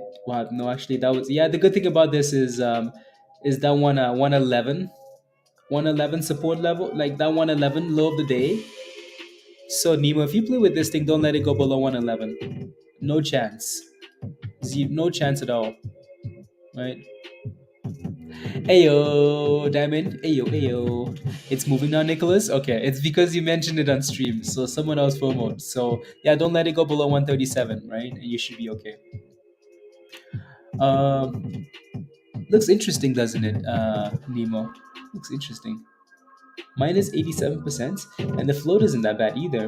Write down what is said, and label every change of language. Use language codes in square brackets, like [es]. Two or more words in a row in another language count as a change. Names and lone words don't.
[en] Well, no, actually, that was yeah. The good thing about this is that 111 support level, like that 111 low of the day. So Nemo, if you play with this thing, don't let it go below 111. No chance. No chance at all. Right? Ayo, Diamond. Ayo. It's moving now, Nicholas. Okay, it's because you mentioned it on stream, so someone else FOMO. So yeah, don't let it go below 137, right? And you should be okay. Looks interesting, doesn't it, Nemo? Looks interesting. Minus 87%, and the float isn't that bad either.